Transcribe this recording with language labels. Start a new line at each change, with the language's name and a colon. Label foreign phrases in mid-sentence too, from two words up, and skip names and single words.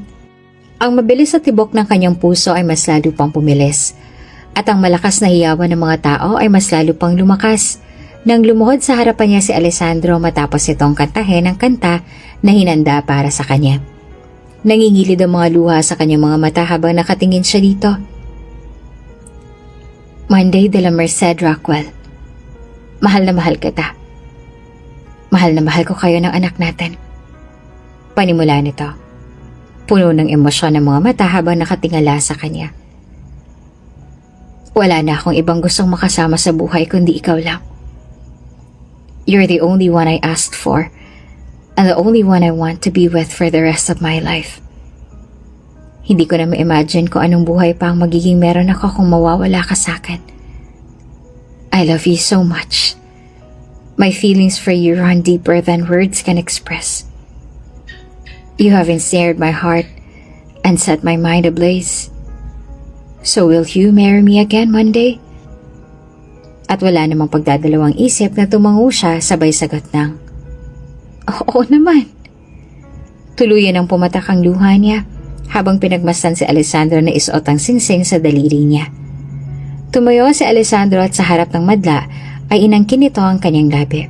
Filipino: Ang mabilis sa tibok ng kanyang puso ay mas lalo pang pumilis at ang malakas na hiyawan ng mga tao ay mas lalo pang lumakas nang lumuhod sa harapan niya si Alessandro matapos itong kantahin ang kanta na hinanda para sa kanya. Nangingilid ang mga luha sa kanyang mga mata habang nakatingin siya dito. Monday de la Merced Rockwell, mahal na mahal kita. Mahal na mahal ko kayo ng anak natin. Panimula nito. Puno ng emosyon ng mga mata habang nakatingala sa kanya. Wala na akong ibang gustong makasama sa buhay kundi ikaw lang.
English: You're the only one I asked for and the only one I want to be with for the rest of my life.
Filipino: Hindi ko na ma-imagine kung anong buhay pa ang magiging meron ako kung mawawala ka sa akin.
English: I love you so much. My feelings for you run deeper than words can express. You have ensnared my heart and set my mind ablaze. So will you marry me again Monday?
Filipino: At wala namang pagdadalawang isip na tumango siya sabay sagot ng, Oo naman. Tuluyan ang pumatak ang luha niya habang pinagmasdan si Alessandro na isuot ang singsing sa daliri niya. Tumayo si Alessandro at sa harap ng madla ay inangkin nito ang kanyang labi.